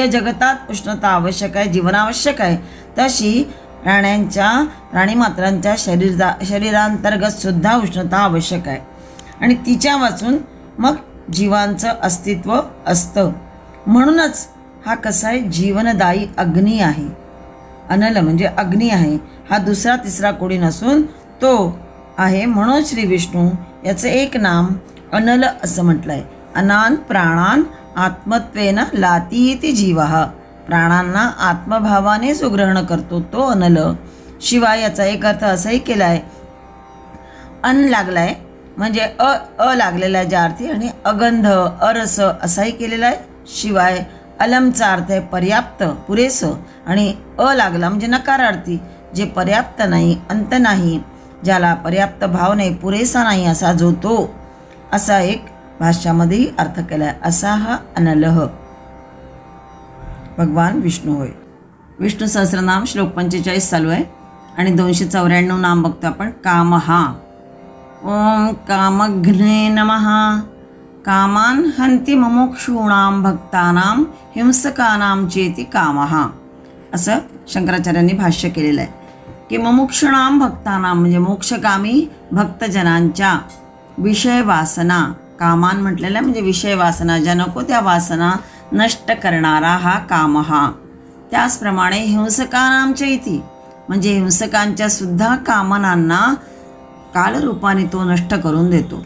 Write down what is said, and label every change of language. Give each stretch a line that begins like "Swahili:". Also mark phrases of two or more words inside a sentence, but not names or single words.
Marathi: जसं बाह्य जगतात उष्णता आवश्यक आहे, जीवनावश्यक आहे, तशी प्राणीमात्रांच्या शरीरांतर्गत सुद्धा उष्णता आवश्यक आहे आणि तिच्या वाचून मग जीवांचं अस्तित्व असतं. म्हणूनच हा कसा आहे, जीवनदायी अग्नी आहे. अनल म्हणजे अग्नी आहे, हा दुसरा तिसरा कोणी नसून तो आहे. म्हणून श्री विष्णू याचं एक नाम अनल असं म्हटलं आहे.
Sanskrit: अनान प्राणान आत्मत्वेन लाती इति जीवः.
Marathi: प्राणांना आत्मभावाने जो ग्रहण करतो तो अनल. शिवाय याचा एक अर्थ असाही केला आहे, अन लागलाय म्हणजे अ लागलेला आहे ज्या अर्थी, आणि अगंध अरस असाही केलेला आहे. शिवाय अलमचा अर्थ आहे पर्याप्त पुरेसं, आणि अ लागला म्हणजे नकारार्थी, जे पर्याप्त नाही, अंत नाही, ज्याला पर्याप्त भाव नाही, पुरेसा नाही असा जो तो, असा एक भाष्यामध्येही अर्थ केला आहे. असा हा अनलह भगवान विष्णू होय. विष्णू सहस्रनाम श्लोक 45 चालू आहे आणि 294 नाम बघतो आपण.
Sanskrit: कामहा. ओम कामघ्ने नमः. कामान हंती मुमुक्षूणां भक्तानां हिंसकानां चेति कामः.
Marathi: असं शंकराचार्यांनी भाष्य केलेलं आहे की
Sanskrit: मुमुक्षूणां भक्तानां
Marathi: म्हणजे मोक्षकामी भक्तजनांच्या विषय वासना, कामान म्हटलेलं आहे म्हणजे विषय वासना, ज्या नको त्या वासना नष्ट करणारा हा कामहा. त्याचप्रमाणे हिंसकानांच्या इति म्हणजे हिंसकांच्या सुद्धा कामनांना कालरूपाने तो नष्ट करून देतो.